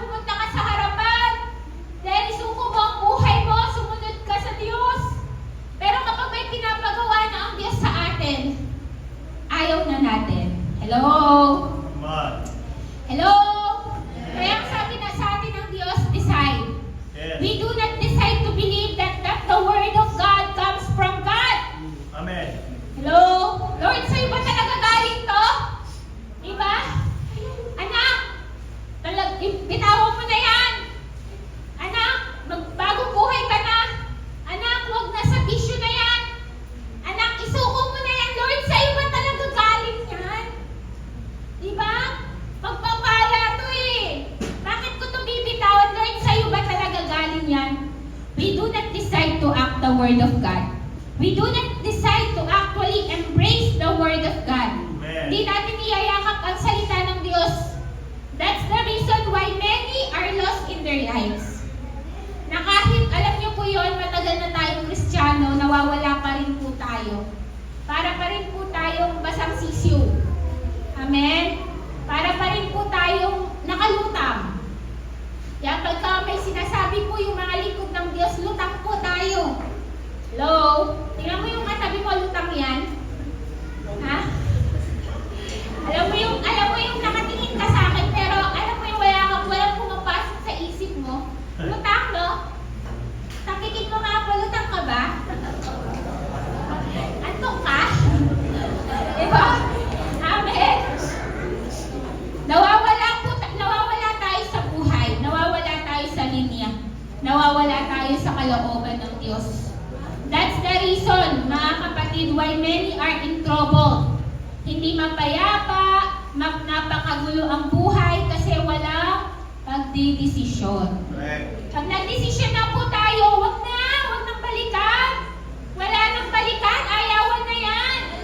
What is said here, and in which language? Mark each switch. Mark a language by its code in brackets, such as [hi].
[tl] Pumunta ka sa harapan, then isuko mo ang buhay mo, sumunod ka sa Diyos. Pero kapag may pinapagawa na ang Diyos sa atin, ayaw na natin. [en] Hello? Come on. Hello? [tl] Kaya ang sabi na sa atin ng Diyos, decide. [en] Yes. We do not decide to believe that the Word of God comes from God. Amen. [tl] Hello? Lord, sa'yo ba talaga galing to? Diba? Anak, bitawan mo na yan. Anak, magbagong buhay ka na. Anak, huwag na sa bisyo na yan. Anak, isuko mo na yan. Lord, sa'yo ba talaga galing yan? Diba? Pagpapala to eh. Bakit ko to bibitawan? Lord, sa'yo ba talaga galing yan? [en] We do not decide to act the Word of God. We do not decide to actually embrace the Word of God. Amen. [tl] Hindi natin iyayakap ang salita ng Diyos. [en] That's the reason why many are lost in their lives. [tl] Na kahit, alam niyo po yun, matagal na tayong Kristiyano, nawawala pa rin po tayo. Para pa rin po tayong basang sisiw. Amen? Para pa rin po tayong nakalutang. Kaya pagka may sinasabi po yung mga lingkod ng Diyos, lutang po tayo. Hello? Tingnan mo yung katabi mo, lutang yan. Ha? Alam mo yung nakatingin ka sa akin, pero alam mo yung walang pumapasok sa isip mo. Lutang, no? Nakikita mo nga po, lutang ka ba? Antok ka? Diba? Amen? Nawawala tayo sa buhay, nawawala tayo sa linya, nawawala tayo sa kalooban ng Diyos. [en] That's the reason, [tl] mga kapatid, [en] why many are in trouble. [tl] Hindi mapayapa, napakagulo ang buhay kasi walang pagdidesisyon. [en] Correct. [tl] Pag nagdesisyon na po tayo, wag nang balikan. Wala nang balikan, ayawan na yan.